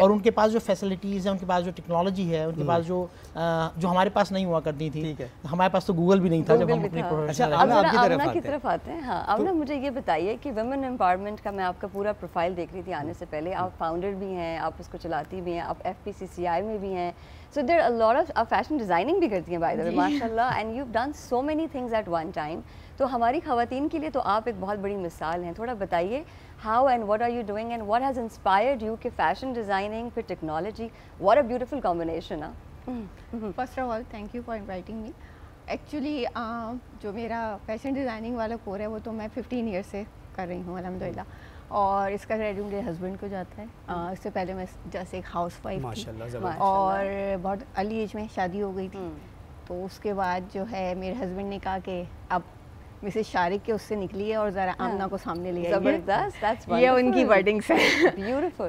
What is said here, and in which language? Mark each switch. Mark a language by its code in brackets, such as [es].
[ur] اور ان کے پاس جو فیسلٹیز ہیں, ان کے پاس جو ٹیکنالوجی ہے, ان کے پاس جو ہمارے پاس نہیں ہوا کرتی تھی. ہمارے پاس تو گوگل بھی نہیں تھا جب ہم اپنی آمنہ کی طرف آتے ہیں. ہاں آمنہ, مجھے یہ بتائیے کہ ویمن امپاورمنٹ کا میں آپ کا پورا پروفائل دیکھ رہی تھی آنے سے پہلے. آپ فاؤنڈر بھی ہیں, آپ اس کو چلاتی بھی ہیں, آپ FPCCI میں بھی ہیں. [en] So there are a lot of, [ur] آپ فیشن ڈیزائننگ بھی کرتی ہیں [en] by the way, ماشاء اللہ, and you've done so many things at one time. [ur] تو ہماری خواتین کے لیے تو آپ ایک بہت بڑی مثال ہیں. تھوڑا بتائیے [en] how and what are you doing and what has inspired you [ur] کہ فیشن ڈیزائننگ پھر technology, [en] what a beautiful combination. First of all, thank you for inviting me. [ur] Actually جو میرا فیشن ڈیزائننگ والا کور ہے وہ تو میں 15 ایئر سے کر رہی ہوں الحمدللہ, اور اس کا کریڈٹ میرے ہسبینڈ کو جاتا ہے. اس سے پہلے میں جیسے ایک ہاؤس وائف تھی اور بہت ارلی ایج میں شادی ہو گئی تھی. تو اس کے بعد جو ہے میرے ہسبینڈ نے کہا کہ اب مسز شارق کے اس سے نکلی ہے اور ذرا آمنہ کو سامنے لے آئیے, یہ ان کی ورڈنگس ہیں.